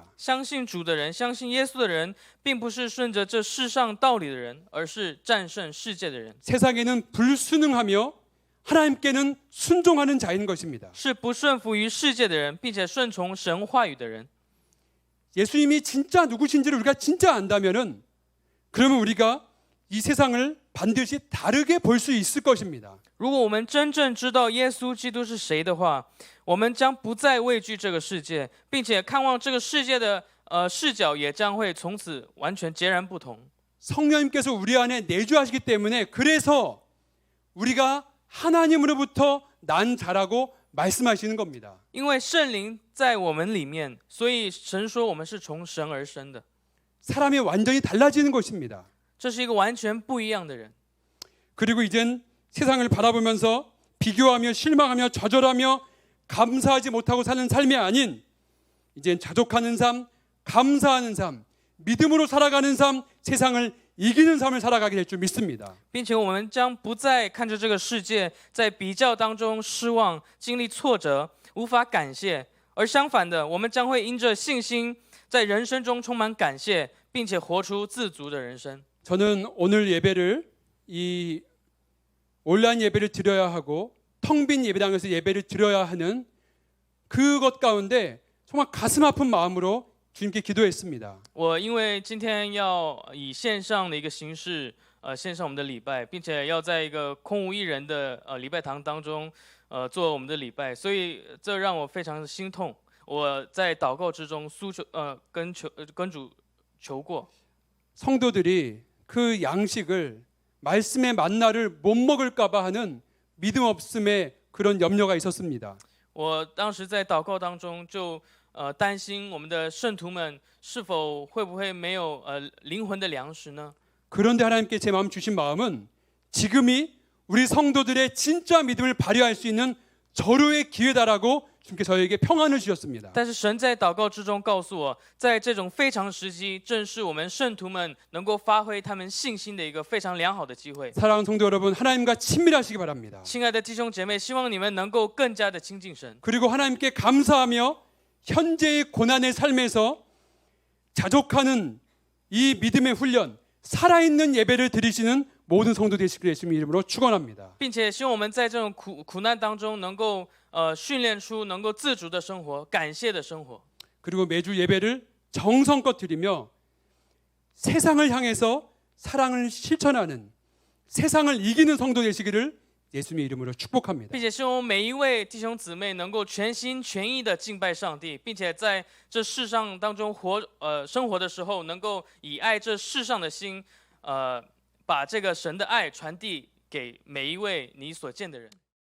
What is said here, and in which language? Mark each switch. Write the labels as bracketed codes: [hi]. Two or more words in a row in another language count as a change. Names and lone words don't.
[zh] 相信主的人，相信耶稣的人，并不是顺着这世上道理的人，而是战胜世界的人。 [ko] 세상에는 불순응하며 하나님께는 순종하는 자인 것입니다. [zh] 是不顺服于世界的人，并且顺从神话语的人。 [ko] 예수님이 진짜 누구신지를 우리가 진짜 안다면은 그러면 우리가 이 세상을 반드시 다르게 볼 수 있을 것입니다. [zh] 如果我们真正知道耶稣基督是谁的话，我们将不再畏惧这个世界，并且看望这个世界的视角也将会从此完全截然不同。 [ko] 성령님께서 우리 안에 내주하시기 때문에 그래서 우리가 하나님으로부터 난 자라고 말씀하시는 겁니다. [zh] 因为圣灵在我们里面，所以神说我们是从神而生的。 [ko] 사람이 완전히 달라지는 것입니다. [zh] 这是一个完全不一样的人。 [ko] 그리고 이젠 세상을 바라보면서 비교하며 실망하며 좌절하며 감사하지 못하고 사는 삶이 아닌 이젠 자족하는 삶, 감사하는 삶, 믿음으로 살아가는 삶, 세상을 이기는 삶을 살아가게 될 줄 믿습니다. [zh] 并且我们将不再看着这个世界，在比较当中失望、经历挫折、无法感谢，而相反的，我们将会因着信心，在人生中充满感谢，并且活出自足的人生。 [ko] 저는 오늘 예배를 이 온라인 예배를 드려야 하고 텅 빈 예배당에서 예배를 드려야 하는 그것 가운데 정말 가슴 아픈 마음으로 주님께 기도했습니다. [zh] 我因为今天要以线上的一个形式，献上我们的礼拜，并且要在一个空无一人的礼拜堂当中，做我们的礼拜，所以这让我非常的心痛。我在祷告之中诉求，跟主求过。 [ko] 성도들이 그 양식을 말씀의 만나를 못 먹을까봐 하는 믿음 없음의 그런 염려가 있었습니다. [zh] 我当时在祷告当中就担心我们的圣徒们是否会不会没有灵魂的粮食呢？ [ko] 그런데 하나님께 제 마음 주신 마음은 지금이 우리 성도들의 진짜 믿음을 발휘할 수 있는 절호의 기회다라고 주님께 저에게 평안을 주셨습니다. [zh] 但是神在祷告之中告诉我，在这种非常时期，正是我们圣徒们能够发挥他们信心的一个非常良好的机会。 [ko] 사랑하는 성도 여러분, 하나님과 친밀하시기 바랍니다. [zh] 亲爱的弟兄姐妹，希望你们能够更加的亲近神， [ko] 그리고 하나님께 감사하며 현재의 고난의 삶에서 자족하는 이 믿음의 훈련, 살아있는 예배를 드리시는 모든 성도 되시기를 예수님의 이름으로 축원합니다. [zh] 并且希望我们在这种苦难当中能够训练出能够自主的生活、感谢的生活。 [ko] 그리고 매주 예배를 정성껏 드리며 세상을 향해서 사랑을 실천하는, 세상을 이기는 성도 되시기를 예수님의 이름으로 축복합니다. [zh] 并且希望每一位弟兄姊妹能够全心全意的敬拜上帝，并且在这世上当中生活的时候，能够以爱这世上的心，把这个神的爱传递给每一位你所见的人。